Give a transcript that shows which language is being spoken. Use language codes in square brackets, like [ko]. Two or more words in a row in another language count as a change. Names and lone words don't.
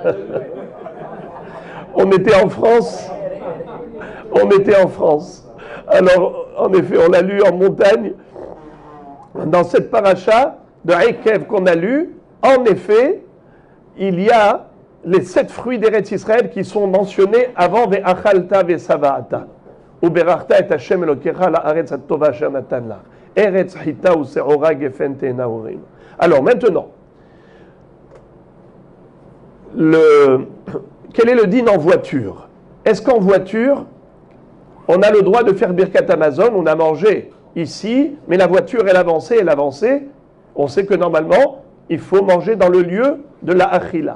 [fr] On était en France. Alors, en effet, on l'a lu en montagne. Dans cette paracha de Ekev qu'on a lu, en effet, il y a les 7 fruits d'Eretz Israël qui sont mentionnés avant [he] ואכלת ושבעת. וברכת את השם אלוקיך לארץ הטובה אשר נתן לך. ארץ חטה ושעורה גפן תאנה ורמון. [fr] Alors maintenant, quel est le din en voiture? Est-ce qu'en voiture, on a le droit de faire [he] ברכת המזון? [fr] On a mangé ici, mais la voiture, elle avançait. On sait que normalement, il faut manger dans le lieu de la achila.